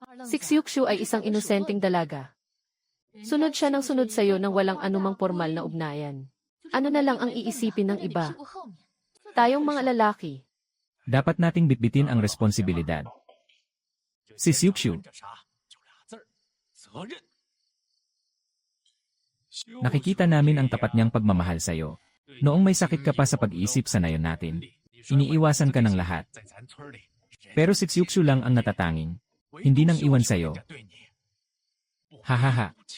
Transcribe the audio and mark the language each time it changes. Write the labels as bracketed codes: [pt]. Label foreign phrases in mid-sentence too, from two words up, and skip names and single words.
[tl] Si Xiuxiu ay isang inosenteng dalaga. Sunod siya ng sunod sa'yo nang walang anumang formal na ugnayan. Ano na lang ang iisipin ng iba? Tayong mga lalaki. Dapat nating bitbitin ang responsibilidad. Si Xiuxiu, [zh] 这啥？就俩字儿，责任。 [tl] nakikita namin ang tapat niyang pagmamahal sa'yo. Noong may sakit ka pa sa pag-iisip sa nayon natin, iniiwasan ka ng lahat. Pero si Xiuxiu lang ang natatanging. Hindi nang iwan sa'yo. Hahaha.